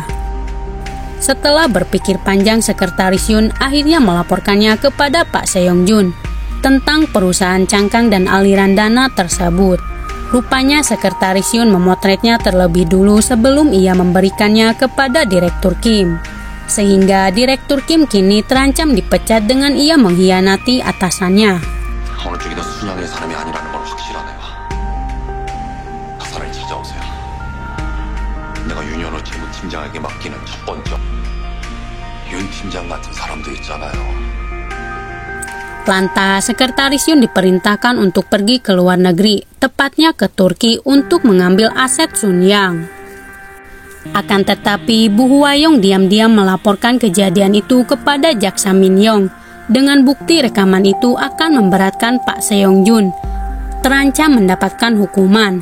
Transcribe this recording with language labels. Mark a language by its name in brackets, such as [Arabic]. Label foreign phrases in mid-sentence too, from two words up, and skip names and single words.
[Indonesian] Setelah berpikir panjang, Sekretaris Yun akhirnya melaporkannya kepada Pak Seong-jun tentang perusahaan cangkang dan aliran dana tersebut. Rupanya Sekretaris Yun memotretnya terlebih dulu sebelum ia memberikannya kepada Direktur Kim. Sehingga Direktur Kim kini terancam dipecat dengan ia mengkhianati atasannya. [Korean] 어느 쪽이든 순양의 사람이 아니라는 건 확실하네요. 사람이 찾아오세요. 내가 윤현호 재무팀장에게 맡기는 첫 번째. 윤 팀장 같은 사람도 있잖아요. [Indonesian] Lantas Sekretaris Yun diperintahkan untuk pergi ke luar negeri, tepatnya ke Turki untuk mengambil aset Sunyang. Akan tetapi Bu Hwayong diam-diam melaporkan kejadian itu kepada Jaksa Min Yong dengan bukti rekaman itu akan memberatkan Pak Seong-jun, terancam mendapatkan hukuman.